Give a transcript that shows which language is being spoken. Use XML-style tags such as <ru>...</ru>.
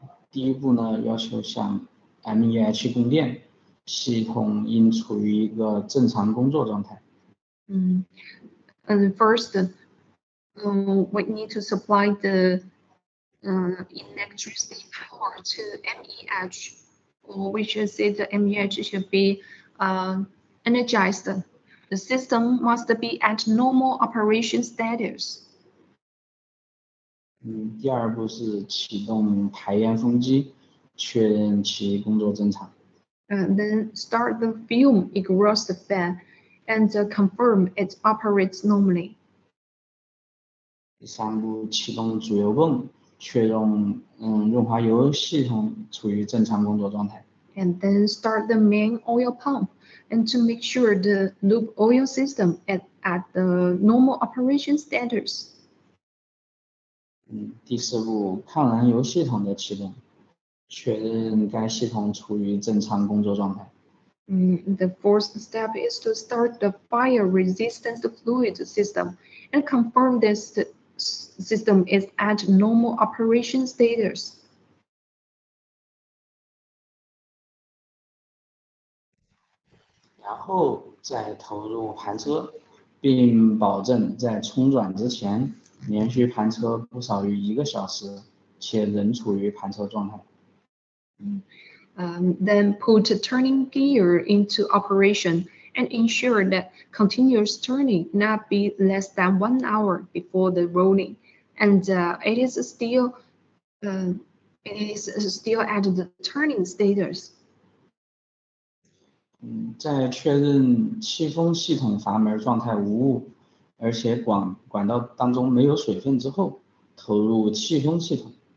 <zh>第一步呢，要求向 MEH 供电，系统应处于一个正常工作状态。</zh> <en>And first, we need to supply the electricity power to MEH, which is the MEH should be energized. The system must be at normal operation status.</en> <zh>第二步是启动排烟风机，确认其工作正常。</zh> <en>Then start the fume exhaust fan and confirm it operates normally.</en> <zh>第三步，启动主油泵，确认润滑油系统处于正常工作状态。</zh> <en>And then start the main oil pump and to make sure the lube oil system at the normal operation status.</en> <zh>第四步，抗燃油系统的启动，确认该系统处于正常工作状态。</zh> <en>The fourth step is to start the fire resistance fluid system and confirm this system is at normal operation status.</en> <zh>然后再投入盘车，并保证在冲转之前连续盘车不少于1个小时，且仍处于盘车状态。</zh> <en>Then put turning gear into operation and ensure that continuous turning not be less than 1 hour before the rolling, and it is still at the turning status.</en> <zh>在确认气封系统阀门状态无误，而且管道当中没有水分之后，投入气封系统。</zh>